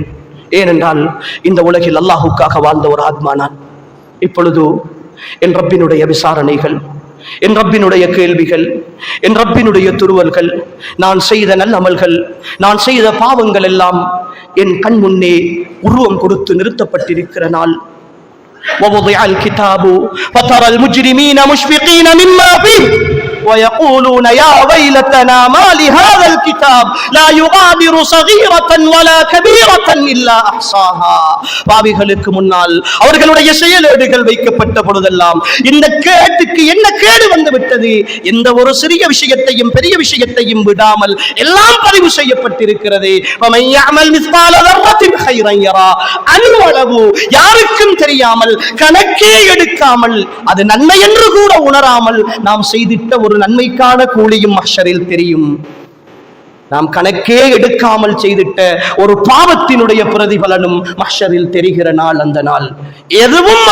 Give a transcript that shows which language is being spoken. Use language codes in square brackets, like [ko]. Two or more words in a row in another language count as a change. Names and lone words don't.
[ta] ஏனென்றால் இந்த உலகில் அல்லாஹுக்காக வாழ்ந்த ஒரு ஆத்மா நான். இப்பொழுது என் ரப்பினுடைய விசாரணைகள், என் ரப்பினுடைய கேள்விகள், என் ரப்பினுடைய துருவல்கள், நான் செய்த நல்லமல்கள், நான் செய்த பாவங்கள் எல்லாம் என் கண் முன்னே உருவம் கொடுத்து நிறுத்தப்பட்டிருக்கிற நாள். [ar] ووضع الكتاب فترى المجرمين مشفقين مما فيه ويقولون يا ويلتنا ما لهذا الكتاب لا يغادر صغيرة ولا كبيرة إلا أحصاها. [ta] பாவிகளுக்கு முன்னால் அவர்களுடைய செயலேடுகள் வைக்கப்பட்ட பொழுதெல்லாம் இந்த கேட்டுக்கு என்ன கேடு வந்து விட்டது, எந்த ஒரு சிறிய விஷயத்தையும் பெரிய விஷயத்தையும் விடாமல் எல்லாம் பதிவு செய்யப்பட்டிருக்கிறது. [ar] ومن يعمل مثقال ذرة خيرا يرى, [ta] அணுவளவு யாருக்கும் தெரியாமல், கணக்கே எடுக்காமல், அது நன்மை என்று கூட உணராமல் நாம் செய்திட்ட ஒரு நன்மைக்கான கூலியும் மஹ்ஷரில் தெரியும். நாம் கணக்கே எடுக்காமல் செய்திட்ட ஒரு பாவத்தினுடைய பிரதிபலனும் மஹ்ஷரில் தெரிகிற நாள் அந்த நாள்.